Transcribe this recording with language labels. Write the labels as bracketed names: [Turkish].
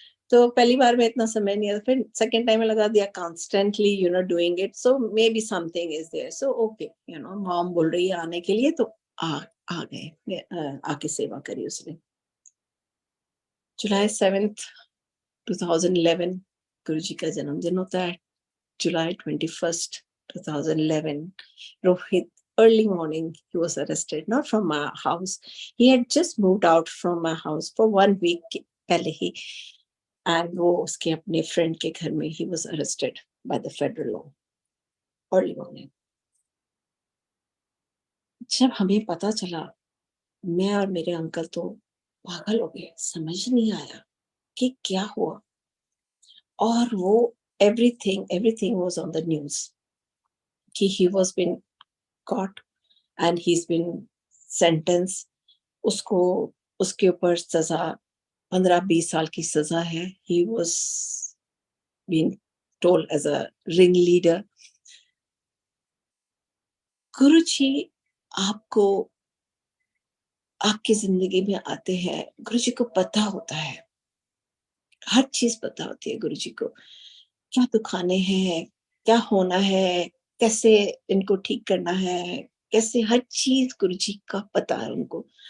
[Hindi] तो पहली बार में इतना समय नहीं आया, फिर सेकंड टाइम में लगा दिया [English] constantly you know doing it, so maybe something is there, so okay you know mom [Hindi] बोल रही है आने के लिए तो आ आ गए, आके सेवा करी उसने। जुलाई 7th 2011 गुरुजी का जन्मदिन होता है। [English] July 21st 2011 Rohit, early morning he was arrested, not from my house, he had just moved out from my house for 1 week [Hindi] पहले ही, [English] and [Hindi] वो उसके अपने फ्रेंड के घर में [English] he was arrested by the federal law early morning। [Hindi] जब हमें पता चला, मैं और मेरे अंकल तो पागल हो गए, समझ नहीं आया कि क्या हुआ। और वो [English] everything was on the news [Hindi] कि [English] he was been caught and he's been sentenced। [Hindi] उसको उसके ऊपर सजा 15-20 साल की सजा है। [English] he was being told as a ringleader। [Hindi] गुरु जी आपको आपकी जिंदगी में आते हैं, गुरु जी को पता होता है, हर चीज पता होती है गुरु जी को, क्या दुखाने हैं, क्या होना है, कैसे इनको ठीक करना है, कैसे हर चीज गुरु जी का पता है उनको।